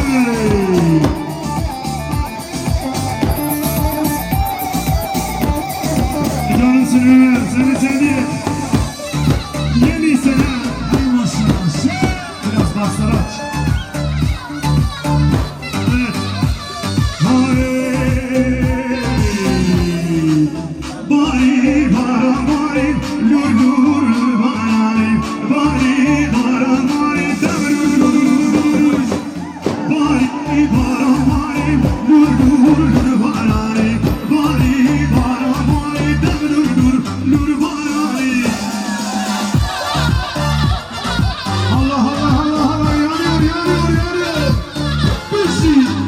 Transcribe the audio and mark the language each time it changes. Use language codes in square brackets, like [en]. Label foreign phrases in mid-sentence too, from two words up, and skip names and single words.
[tr] Canımsın Ömer, seni sevdim. Yeni sene, hay maşallah. Biraz basları aç. Evet. Hay. Bari baran bari lur lur barani Bari baran bari lur lur Bari baran bari lur lur barani Bari baran bari lur lur barani Allah Allah Allah Allah yanıyor Pişi